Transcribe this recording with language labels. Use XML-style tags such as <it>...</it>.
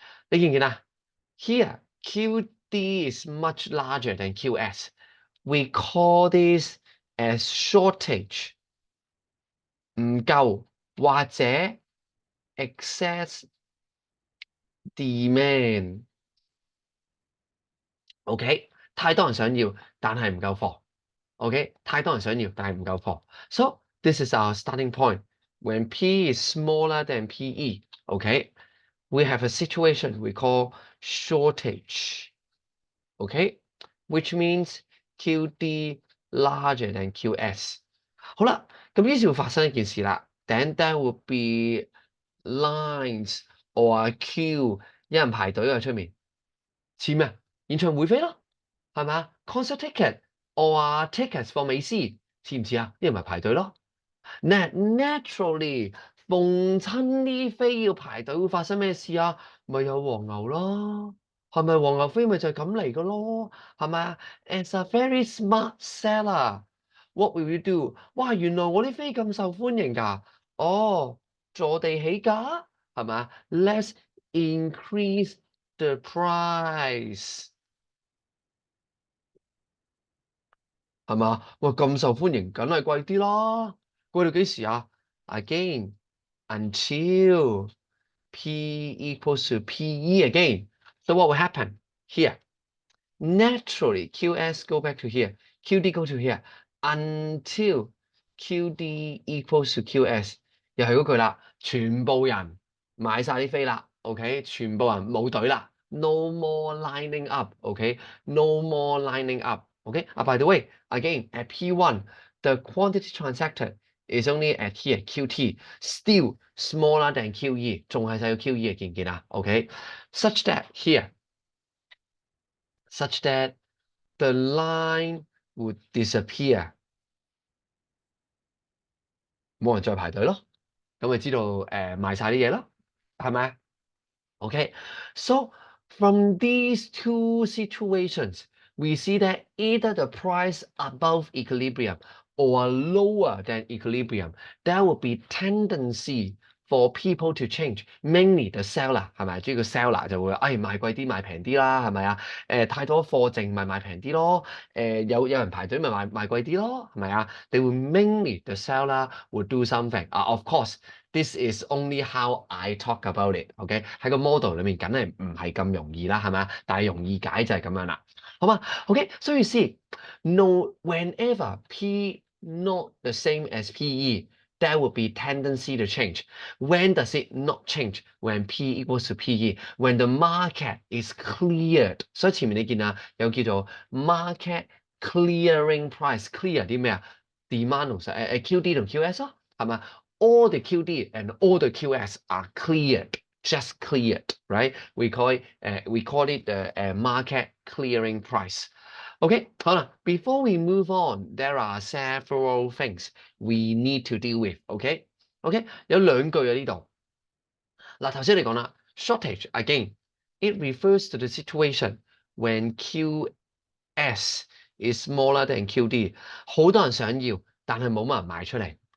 <yue>你見唔見啊</yue> <en>？Here, QD is much larger than QS. We call this as shortage.</en> <yue>唔夠或者 excess demand。 OK， 太多人想要，但係唔夠貨。OK， 太多人想要，但係唔夠貨。</yue> <en>So this is our starting point. When P is smaller than PE, okay, we have a situation we call shortage. Okay, which means QD larger than QS.</en> <yue>好啦，咁於是會發生一件事啦。</yue> <en>Then there will be lines or a queue，</en> <yue>有人排隊喺出面，似咩？演唱會飛咯，係咪啊 ？</yue> <en>Concert ticket or tickets for</en> <yue>美斯，似唔似啊？呢啲咪排隊咯。 Naturally，逢親啲飛要排隊會發生咩事啊？咪有黃牛咯，係咪黃牛飛咪就係咁嚟嘅咯？係咪啊</yue> <en>？As a very smart seller，what will you do？</en> <yue>哇，原來我啲飛咁受歡迎㗎，哦，坐地起價係咪啊？</yue> <en>Let's increase the price。</en> <yue>係嘛？哇，咁受歡迎，梗係貴啲啦。貴到幾時啊？</yue> <en>Again, until P equals to PE again. So what will happen here? Naturally, QS go back to here, QD go to here, until QD equals to QS。</en> <yue>又係嗰句啦，全部人買晒啲飛啦，OK，全部人冇隊啦，</yue> <en>no more lining up，</en> <yue>OK，no more lining up，OK。</yue> <en>By the way, again at P1, the quantity transacted is only at here, QT, still smaller than QE，</en> <yue>仲係細過 QE 嘅，見唔見啊？</yue> <en>OK，such that here。such that the line would disappear，</en> <yue>冇人再排隊咯，咁咪知道賣晒啲嘢咯，係咪？</yue> <en>Okay, so from these two situations, we see that either the price above equilibrium or lower than equilibrium, there will be tendency for people to change, mainly the seller</en> <yue>係咪？主要個 seller 就會賣貴啲賣平啲啦，係咪啊？太多貨剩咪賣平啲咯，有人排隊咪賣貴啲咯，係咪啊？</yue> <en>They will mainly the seller will do something. Of course, this is only how I talk about it.</en> <yue>OK 喺個 model 裏面梗係唔係咁容易啦，係咪啊？但係容易解就係咁樣啦，好嘛？OK，所以</yue> <en>see, no whenever P not the same as PE, there will be tendency to change. When does it not change? When P equals to PE, when the market is cleared.</en> <yue>所以前面你見啊，有叫做</yue> <en>market clearing price</en> <yue>clear 啲咩啊 ？demand 同QD 同 QS 咯，係咪？</yue> <en>All the QD and all the QS are cleared, just cleared, right? We call it the market clearing price. OK，</en> <yue>好啦</yue> <en>，before we move on, there are several things we need to deal with.</en> <yue>OK，有兩句喺呢度。嗱，頭先你講啦</yue> <en>，shortage again, it refers to the situation when QS is smaller than QD。</en> <yue>好多人想要，但係冇乜人賣出嚟。</yue>